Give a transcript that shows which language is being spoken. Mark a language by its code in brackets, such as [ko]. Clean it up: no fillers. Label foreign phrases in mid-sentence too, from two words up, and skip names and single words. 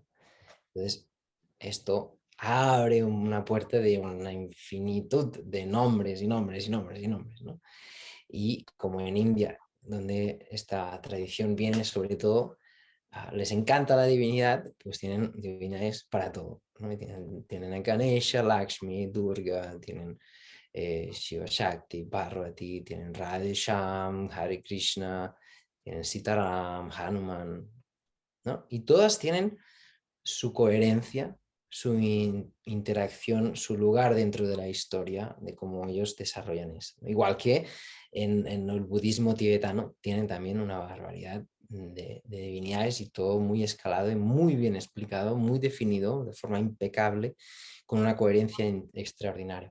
[es] Entonces, esto abre una puerta de una infinitud de nombres y nombres y nombres y nombres, ¿no? Y como en India, donde esta tradición viene sobre todo, les encanta la divinidad, pues tienen divinidades para todo, ¿no? Tienen a Ganesha, Lakshmi, Durga, tienen Shiva Shakti, Parvati, tienen Radhe Shyam, Hare Krishna, tienen Sitaram, Hanuman, ¿no? Y todas tienen su coherencia, su interacción, su lugar dentro de la historia, de cómo ellos desarrollan eso. Igual que en el budismo tibetano tienen también una barbaridad de divinidades y todo muy escalado y muy bien explicado, muy definido, de forma impecable, con una coherencia extraordinaria.